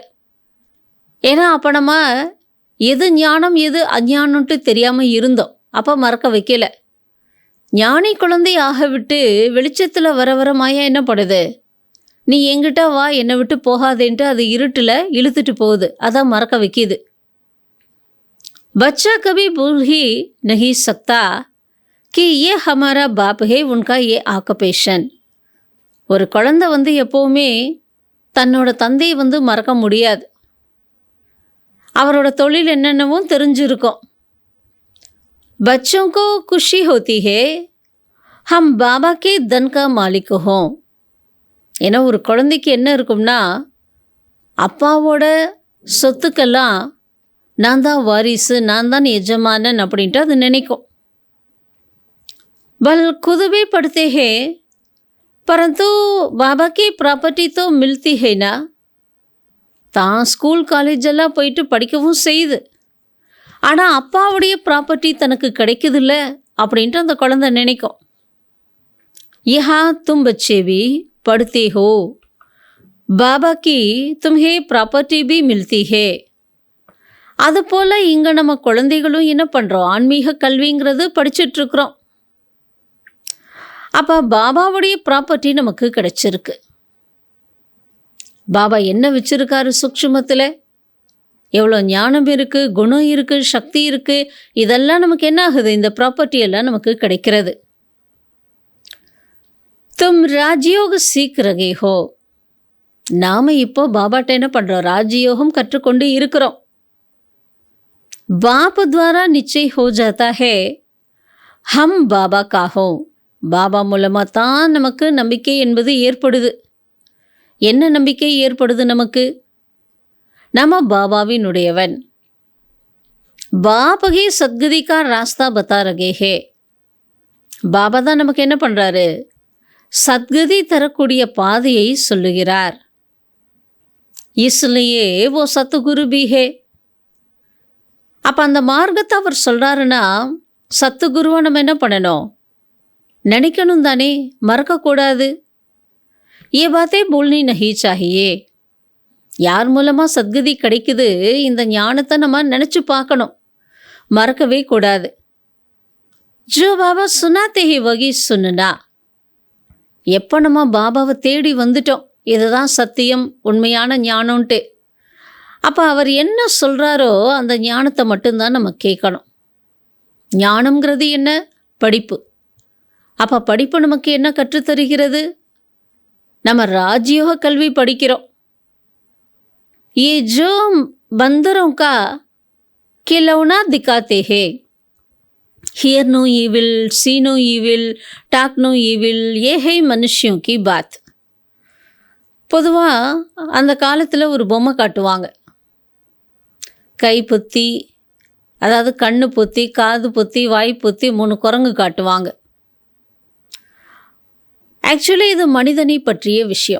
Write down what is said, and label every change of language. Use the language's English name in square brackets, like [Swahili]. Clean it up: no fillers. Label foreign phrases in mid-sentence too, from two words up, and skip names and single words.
[Tamil] ஏன்னா அப்போ நம்ம எது ஞானம் எது அஞ்ஞானம்ட்டு தெரியாமல் இருந்தோம், அப்போ மறக்க வைக்கலை. ஞானி குழந்தை ஆக விட்டு வெளிச்சத்தில் வர வர மாயா என்ன பண்ணுது? நீ எங்கிட்ட வா, என்னை விட்டு போகாதேன்ட்டு அது இருட்டில் இழுத்துட்டு போகுது, அதான் மறக்க வைக்கிது. [Hindi] बच्चा कभी भूल ही नहीं सकता कि ये हमारा बाप है, उनका ये ऑक्युपेशन. [Tamil] ஒரு குழந்தை எப்போவுமே தன்னோட தந்தையை மறக்க முடியாது. அவரோட தொழில் என்னென்னவும் தெரிஞ்சிருக்கும். [Hindi] बच्चों को खुशी होती है हम बाबा के धन का मालिक हों. [Tamil] ஏன்னா ஒரு குழந்தைக்கு என்ன இருக்கும்னா, அப்பாவோட சொத்துக்கெல்லாம் நான் தான் வாரிசு, நான் தான் எஜமானன் அப்படின்ட்டு அது நினைக்கும். [Hindi] बल खुद भी पढ़ते हैं परंतु बाबा की प्रॉपर्टी तो मिलती है ना. [Tamil] தான் ஸ்கூல் காலேஜெல்லாம் போயிட்டு படிக்கவும் செய்யுது, ஆனால் அப்பாவுடைய ப்ராப்பர்ட்டி தனக்கு கிடைக்குதில்ல அப்படின்ட்டு அந்த குழந்தை நினைக்கும். [Hindi] यहाँ तुम बच्चे भी पढ़ते हो பாபா की तुम्हें ப்ராப்பர்ட்டி भी मिलती है. [Tamil] அதுபோல் இங்கே நம்ம குழந்தைகளும் என்ன பண்ணுறோம், ஆன்மீக கல்விங்கிறது படிச்சுட்ருக்குறோம். அப்போ பாபாவுடைய ப்ராப்பர்ட்டி நமக்கு கிடைச்சிருக்கு. பாபா என்ன வச்சுருக்காரு சூக்ஷ்மத்தில், எவ்வளோ ஞானம் இருக்குது, குணம் இருக்குது, சக்தி இருக்குது, இதெல்லாம் நமக்கு என்ன ஆகுது, இந்த ப்ராப்பர்ட்டி எல்லாம் நமக்கு கிடைக்கிறது. [Hindi] तुम राजयोग सीख रहे हो. [Tamil] நாம் இப்போ பாபாட்ட என்ன பண்ணுறோம், ராஜயோகம் கற்றுக்கொண்டு இருக்கிறோம். [Hindi] बाप द्वारा निश्चय हो जाता है हम बाबा का हो. [Tamil] பாபா மூலமாக தான் நமக்கு நம்பிக்கை என்பது ஏற்படுது. என்ன நம்பிக்கை ஏற்படுது நமக்கு, நம்ம பாபாவினுடையவன். [Hindi] பாப் ही सदगति का रास्ता बता रहे हैं. [Tamil] பாபா தான் நமக்கு என்ன பண்ணுறாரு, சத்கதி தரக்கூடிய பாதையை சொல்லுகிறார். [Hindi] इसलिए वो सतगुरु भी है. [Tamil] அப்போ அந்த மார்க்கத்தை அவர் சொல்கிறாருன்னா சத்துகுருவை நம்ம என்ன பண்ணணும், நினைக்கணும் தானே, மறக்கக்கூடாது. [Hindi] ये बातें बोलनी नहीं चाहिए. [Tamil] யார் மூலமாக சத்கதி கிடைக்குது, இந்த ஞானத்தை நம்ம நினச்சி பார்க்கணும், மறக்கவே கூடாது. [Hindi] जो बाबा सुनाते हैं वही सुनना. [Tamil] எப்போ நம்ம பாபாவை தேடி வந்துட்டோம், இதுதான் சத்தியம் உண்மையான ஞானம்ன்ட்டு, அப்போ அவர் என்ன சொல்கிறாரோ அந்த ஞானத்தை மட்டும்தான் நம்ம கேட்கணும். ஞானம்ங்கிறது என்ன, படிப்பு. அப்போ படிப்பு நமக்கு என்ன கற்றுத்தருகிறது, நம்ம ராஜயோக கல்வி படிக்கிறோம். [Hindi] ये जो बंदरों का खिलौना दिखाते हैं, [English] hear no evil, see no evil, talk no evil, [Hindi] ये है मनुष्यों की बात. [Tamil] பொதுவாக அந்த காலத்தில் ஒரு பொம்மை காட்டுவாங்க, கை பொத்தி, அதாவது கண்ணு பொத்தி, காது பொத்தி, வாய் பொத்தி 3 குரங்கு காட்டுவாங்க. ஆக்சுவலி இது மனிதனை பற்றிய விஷயம்.